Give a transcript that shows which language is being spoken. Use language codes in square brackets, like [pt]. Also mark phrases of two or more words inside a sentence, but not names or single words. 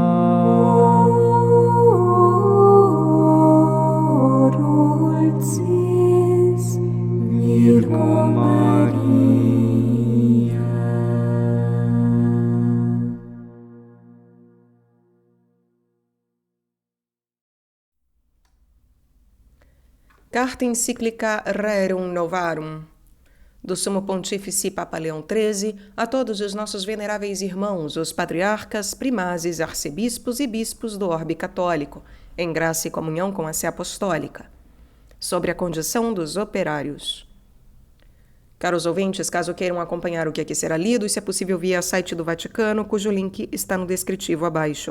[la] o dulcis Virgo Maria. [pt] Carta encíclica Rerum Novarum, do Sumo Pontífice Papa Leão XIII a todos os nossos veneráveis irmãos, os patriarcas, primazes, arcebispos e bispos do orbe católico, em graça e comunhão com a Sé Apostólica, sobre a condição dos operários. Caros ouvintes, caso queiram acompanhar o que aqui será lido, isso é possível via site do Vaticano, cujo link está no descritivo abaixo.